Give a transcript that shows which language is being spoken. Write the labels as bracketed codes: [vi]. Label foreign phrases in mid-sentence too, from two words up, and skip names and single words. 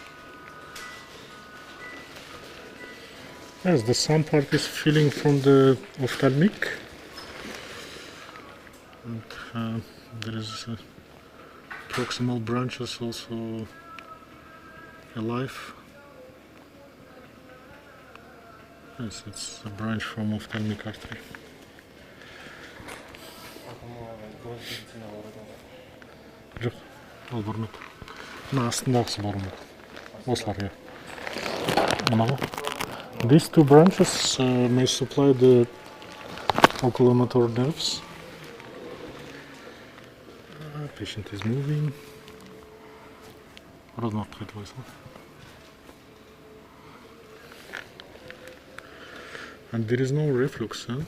[en] Yes, the some part is feeling from the ophthalmic, and there is proximal branches also alive. Yes, it's a branch from ophthalmic artery. [kk] Жоқ, ол бармайды. Мына астындағысы бармайды. Осылар, иә. Мынау. [en] These two branches may supply the oculomotor nerves. Patient is moving. And there is no reflux, huh?